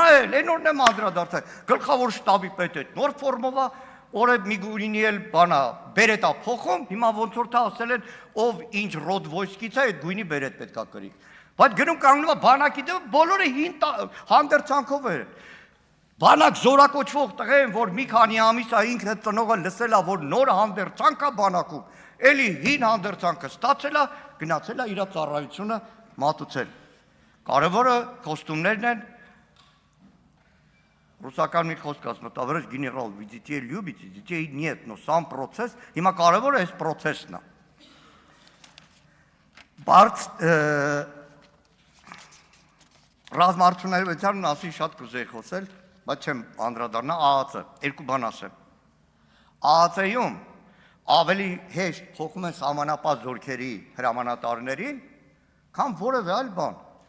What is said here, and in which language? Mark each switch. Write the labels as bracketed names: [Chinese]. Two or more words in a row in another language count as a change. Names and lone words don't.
[Armenian] էլ այն օրն եմ անդրադարձել, գլխավոր շտաբի պետը նոր ֆորմով է, օրը Միգուրինի էլ բանա բերետա փոխում, հիմա ոնց որ թե ասել են, ով ինչ [Russian] род войск [Armenian] է, այդ գույնի բերետ պետքա կրի։ Բայց գնում կանգնում է բանակի դեմ, բոլորը հին հանդերձանքով են։ Բանակ զորակոչվող տղեն, որ մի քանի ամիս է ինքը ծնողը լսել է, որ նոր հանդերձանք է բանակում, էլի հին հանդերձանքը ստացել է, գնացել է իր ծառայությունը մատուցել։ Կարևորը կոստումներն են, ռուսական մի խոսք ասում, [Russian] տоварищ генерал, вы детей любите, детей нет, но сам процесс, [Armenian] հիմա կարևորը այս process-ն է։ Բարդ ռազմարտությունների մասին շատ կուզեի խոսել, բայց չեմ անդրադառնա ԱԱՑ-ը, երկու բան ասեմ։ ԱԱՑ-ում ավելի հեշտ փոխում են սահմանապահ զորքերի հրամանատարներին, քան որևէ այլ բան։